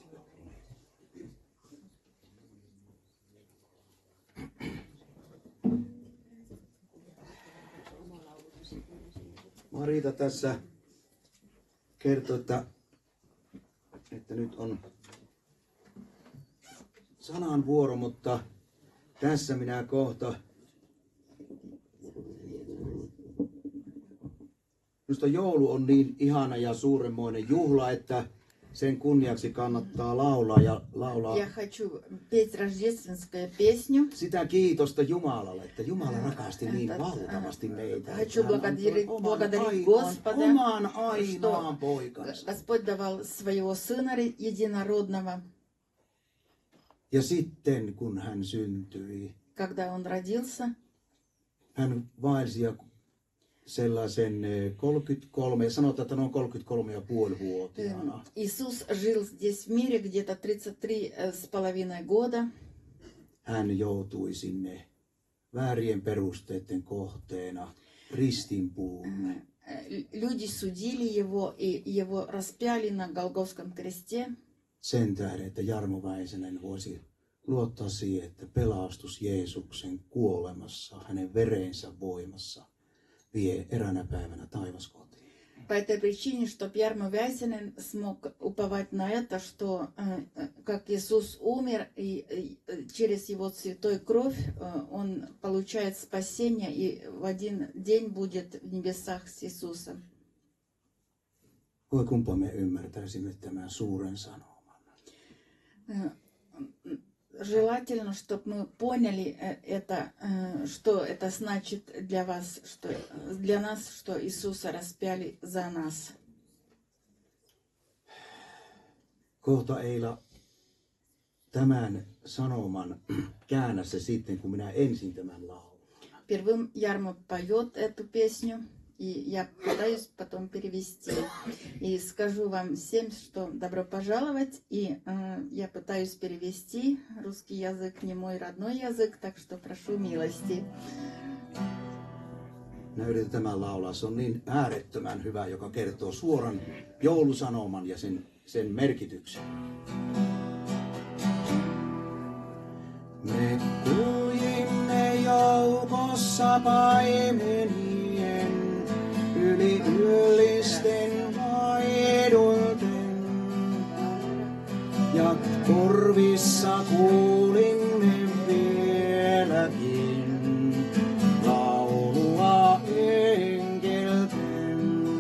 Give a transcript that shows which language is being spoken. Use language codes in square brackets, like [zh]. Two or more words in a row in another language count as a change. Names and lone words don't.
[fi] Marita tässä kertoi, että nyt on sanan vuoro, mutta tässä minä kohta. Minusta joulu on niin ihana ja suuremmoinen juhla, että sen kunniaksi kannattaa laulaa ja laulaa. [ru] Я хочу петь рождественскую песню. [fi] Sitä kiitosta Jumalalle, että Jumala rakasti niin valtavasti meitä. [ru] Хочу благодарить [fi] Oman [ru] Господа, [fi] ainoan poikansa. [ru] Господь давал своего Сына Единородного. [fi] Ja sitten kun hän syntyi, [ru] Когда Он родился, [fi] hän vaelsi sellaisen 33, sanotaan, että noin 33,5-vuotiaana. [ru] Иисус жил здесь в мире где-то 33,5 года. [fi] Hän joutui sinne väärien perusteiden kohteena ristinpuulle. [ru] Люди судили Его, и Его распяли на Голгофском кресте. [fi] Sen tähden, että Jarmo Väisänen voisi luottaa siihen, että pelastus Jeesuksen kuolemassa, hänen verensä voimassa, vie eräänä päivänä taivaskotiin. [ru] По этой причине, чтобы Ярмо Вясинин смог уповать на это, что как Иисус умер, и через Его святой кровь Он получает спасение и в один день будет в небесах с Иисусом. [fi] Voi kumpa me ymmärtäisimme tämän suuren sanoman. [ru] Желательно, чтобы мы поняли это, что это значит для вас, что для нас, что Иисуса распяли за нас. [fi] Kohta Eila tämän sanoman käännä se sitten, kun minä ensin tämän laulan. [ru] Первым Ярмо поет эту песню, и я пытаюсь потом перевести. И скажу вам всем, что добро пожаловать, и я пытаюсь перевести. Русский язык не мой родной язык, так что прошу милости. [fi] Minä yritän tämän laulaa. Se on niin äärettömän hyvä, joka kertoo suoran joulusanoman ja sen merkityksen. Me kuljimme joukossa paimenien yli yllisten laidoilten ja korvissa kuulimme vieläkin laulua enkelten.